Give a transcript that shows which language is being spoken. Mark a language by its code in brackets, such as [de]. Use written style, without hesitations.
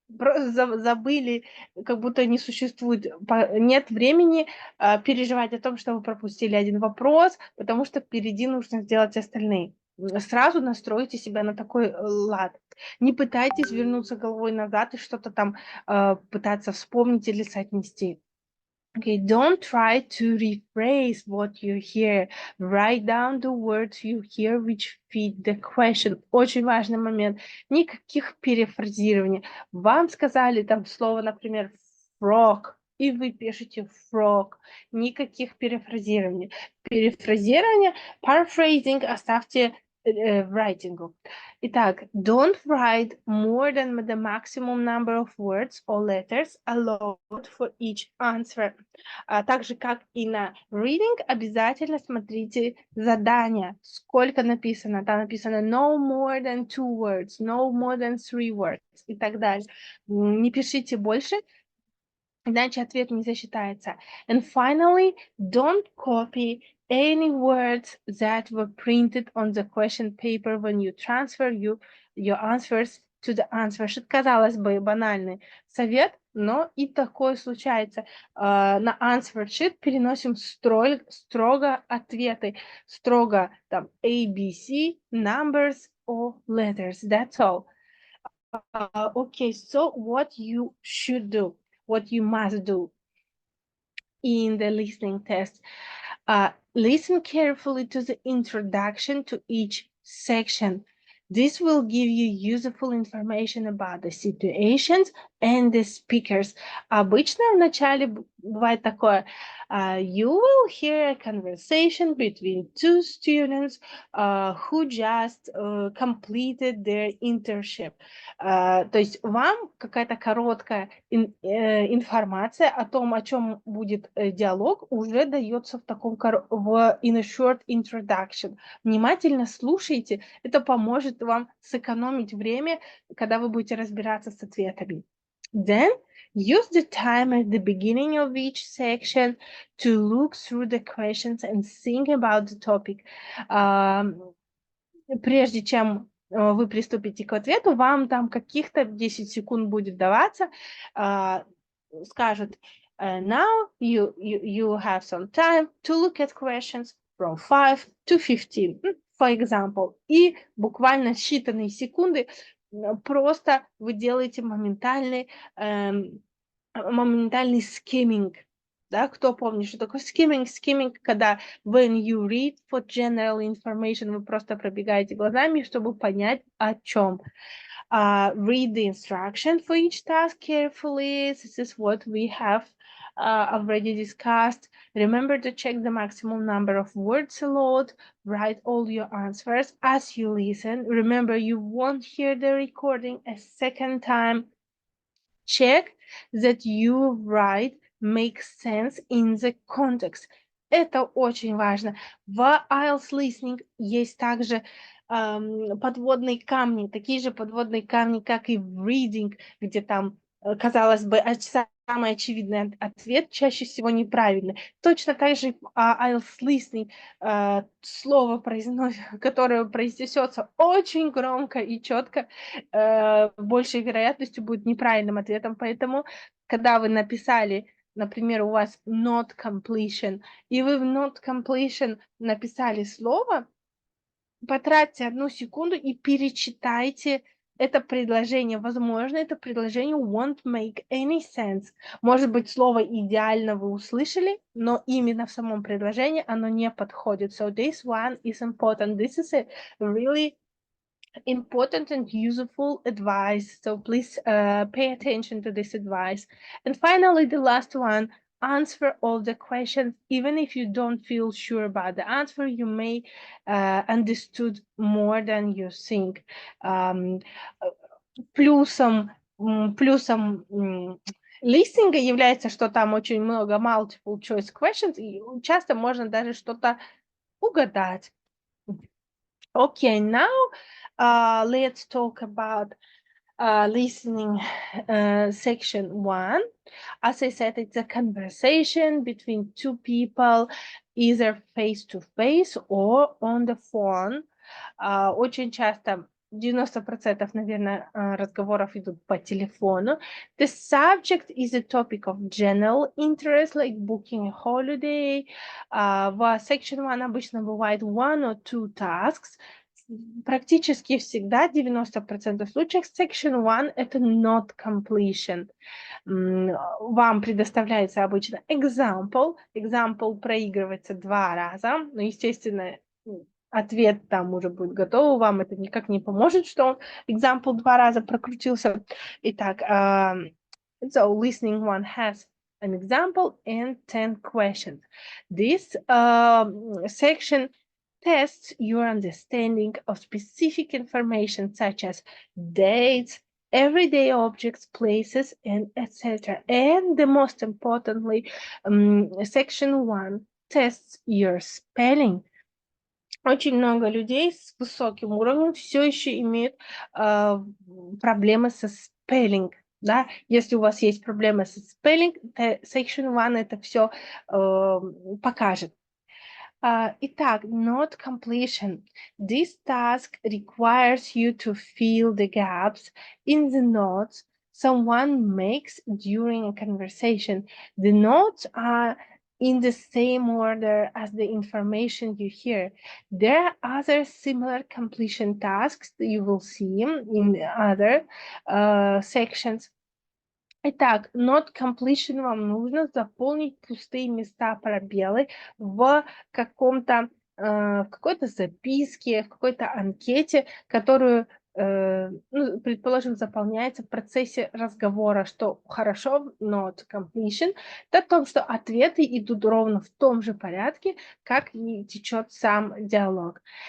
[ru] Забыли, как будто не существует, нет времени переживать о том, что вы пропустили один вопрос, потому что впереди нужно сделать остальные. Сразу настройте себя на такой лад. Не пытайтесь вернуться головой назад и что-то там пытаться вспомнить или соотнести. [en] Okay, don't try to rephrase what you hear. Write down the words you hear which fit the question. [ru] Очень важный момент. Никаких перефразирований. Вам сказали там слово, например, frog, и вы пишете frog. Никаких перефразирований. Перефразирование, paraphrasing оставьте в райтингу. [en] Итак, don't write more than the maximum number of words or letters allowed for each answer. [ru] Так же, как и на reading, обязательно смотрите задания. Сколько написано? Там написано [en] no more than 2 words, no more than 3 words [ru] и так далее. Не пишите больше, иначе ответ не засчитается. [en] And finally, don't copy any words that were printed on the question paper when you transfer your answers to the answer sheet. [ru] Казалось бы, банальный совет, но и такое случается. [en] На answer sheet [ru] переносим строго ответы, строго там [en] A, B, C, numbers or letters. That's all. Okay, so what you should do, what you must do in the listening test. Listen carefully to the introduction to each section. This will give you useful information about the situations and the speakers. [ru] Обычно в начале бывает такое. [en] You will hear a conversation between two students who just completed their internship. [ru] То есть вам какая-то короткая информация о том, о чем будет диалог, уже дается в таком [en] in a short introduction. [ru] Внимательно слушайте, это поможет вам сэкономить время, когда вы будете разбираться с ответами. [en] Then use the time at the beginning of each section to look through the questions and think about the topic. [ru] Прежде чем вы приступите к ответу, вам там каких-то 10 секунд будет даваться, скажут, [en] now you have some time to look at questions from 5 to 15, for example. [ru] И буквально считанные секунды просто вы делаете моментальный skimming. Да, кто помнит, что такое skimming? Skimming, когда [en] when you read for general information, [ru] вы просто пробегаете глазами, чтобы понять, о чем. [en] Read the instruction for each task carefully. This is what we have already discussed. Remember to check the maximum number of words allowed. Write all your answers as you listen. Remember, you won't hear the recording a second time. Check that you write makes sense in the context. [ru] Это очень важно. В IELTS Listening есть также подводные камни, такие же подводные камни, как и в Reading, где там, казалось бы, самый очевидный ответ чаще всего неправильный. Точно так же в IELTS Listening слово, которое произнесется очень громко и четко, большей вероятностью будет неправильным ответом. Поэтому, когда вы написали, например, у вас not completion, и вы в not completion написали слово, потратьте 1 секунду и перечитайте это предложение. Возможно, это предложение [en] won't make any sense. [ru] Может быть, слово идеально вы услышали, но именно в самом предложении оно не подходит. [en] So this one is important. This is a really important and useful advice. So please pay attention to this advice. And finally, the last one, answer all the questions. Even if you don't feel sure about the answer, you may understood more than you think. [ru] Плюсом листинга является, что там очень много multiple choice questions, и часто можно даже что-то угадать. [en] Okay, now let's talk about listening section 1. As I said, it's a conversation between two people, either face-to-face or on the phone. [ru] Очень часто, 90%, наверное, разговоров идут по телефону. [en] The subject is a topic of general interest, like booking a holiday. [ru] В section 1 обычно бывает [en] 1 or 2 tasks. [ru] Практически всегда, 90% случаев, section 1 это not completion. Вам предоставляется обычно example. Example проигрывается 2 раза. Но, естественно, ответ там уже будет готов. Вам это никак не поможет, что он example 2 раза прокрутился. [en] Итак, so listening 1 has an example and 10 questions. This section tests your understanding of specific information such as dates, everyday objects, places, and etc. And the most importantly, section 1 tests your spelling. [ru] Очень много людей с высоким уровнем все еще имеют проблемы со spelling. Да? Если у вас есть проблемы со spelling, section 1 это все покажет. [en] Итак, note completion. This task requires you to fill the gaps in the notes someone makes during a conversation. The notes are in the same order as the information you hear. There are other similar completion tasks that you will see in the other sections. [ru] Итак, not completion вам нужно заполнить пустые места, пробелы в каком-то, в какой-то записке, в какой-то анкете, которую, ну, предположим, заполняется в процессе разговора, что хорошо в not completion, это о том, что ответы идут ровно в том же порядке, как и течет сам диалог.